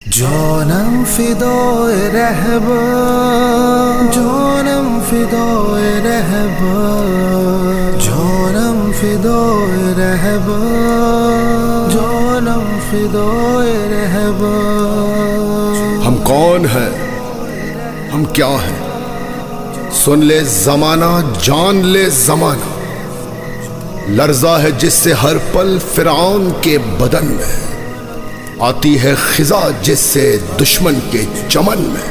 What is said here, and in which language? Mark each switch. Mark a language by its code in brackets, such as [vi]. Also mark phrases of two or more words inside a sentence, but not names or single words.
[fa] جانم فدای رهبر، جانم فدای رهبر، جانم فدای رهبر، جانم فدای رهبر। [ur] ہم کون ہیں، ہم کیا ہیں، سن لے زمانہ، جان لے زمانہ. لرزہ ہے جس سے ہر پل فرعون کے بدن میں، آتی ہے خزاں جس سے دشمن کے چمن میں.